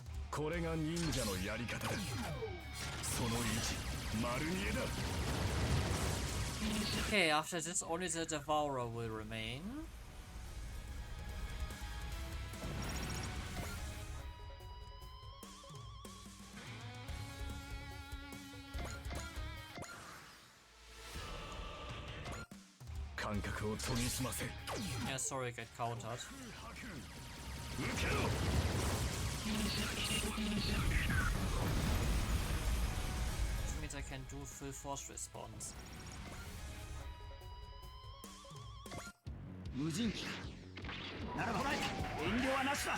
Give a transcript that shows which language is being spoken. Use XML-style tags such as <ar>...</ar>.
<ja>これが忍者のやり方だ。その位置、丸見えだ。</ja> <en>Okay, after this, only the Devourer will remain. Yeah, sorry, get countered. This means I can do full force response.</en> <ja>無人機ならば遠慮はなしだ。</ja>